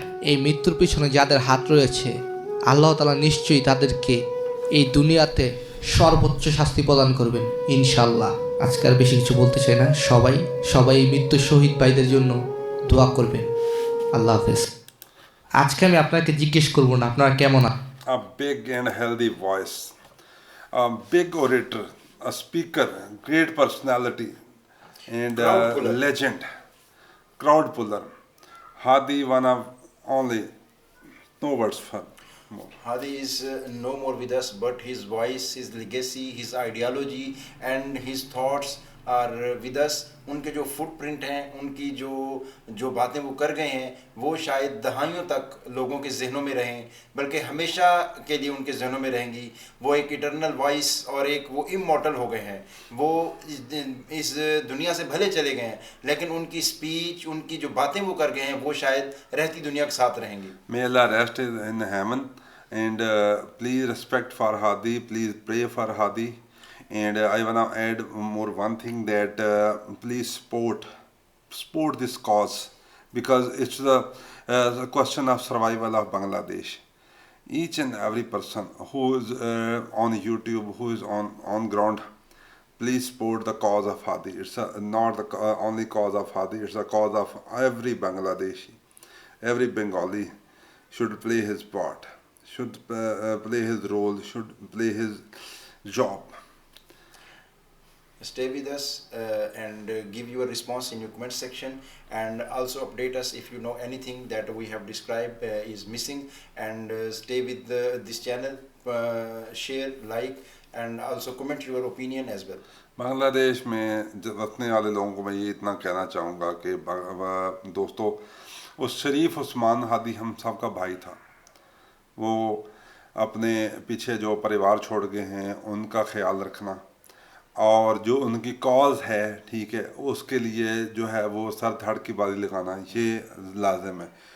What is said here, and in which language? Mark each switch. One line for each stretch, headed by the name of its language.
Bangla: এই মৃত্যুর পিছনে যাদের হাত রয়েছে আল্লাহ তাআলা নিশ্চয়ই তাদেরকে এই দুনিয়াতে সর্বোচ্চ শাস্তি প্রদান করবেন ইনশাআল্লাহ। আজকে আর বেশি কিছু বলতে চাই না। সবাই এই মৃত্যু শহীদ ভাইদের জন্য দোয়া করবেন। আল্লাহ হাফেজ। আজকে আমি আপনাকে জিজ্ঞেস করব না আপনারা কেমন আছেন।
English: A big and healthy voice, a big orator, a speaker, great personality, and a legend, crowd puller. Hadi, one of only, no words for more. Hadi is no more with us, but his voice, his legacy, his ideology and his thoughts are with us.
Hindi: उनके जो footprint हैं, उनकी जो बातें वो कर गए हैं, वो शायद दहाइयों तक लोगों के जहनों में रहें, बल्कि हमेशा के लिए उनके जहनों में रहेंगी। वो एक इटर्नल वॉइस और एक वो इमॉर्टल हो गए हैं। वो इस दुनिया से भले चले गए हैं, लेकिन उनकी स्पीच, उनकी जो बातें वो कर गए हैं, वो शायद रहती दुनिया के साथ रहेंगी।
English: May Allah rest in heaven, and please respect for Hadi, please pray for Hadi. And I want to add one thing that please support this cause, because it's the question of survival of Bangladesh. Each and every person who is on YouTube, who is on ground, please support the cause of Hadi. It's not the only cause of Hadi, it's the cause of every Bangladeshi. Every Bengali should play his part, should play his role, should play his job. Stay with us and give your response in your comment section, and also update us if you know anything that we have described is missing, and stay with this channel, share, like, and also comment your opinion as well.
Hindi: Bangladesh में रखने वाले लोगों को मैं ये इतना कहना चाहूँगा कि दोस्तों, उस शरीफ उस्मान हादी हम सब का भाई था। वो अपने पीछे जो परिवार छोड़ गए हैं उनका ख्याल रखना, और जो उनकी कॉज है, ठीक है, उसके लिए जो है वो सर धड़ की बाजी लगाना ये लाजिम है।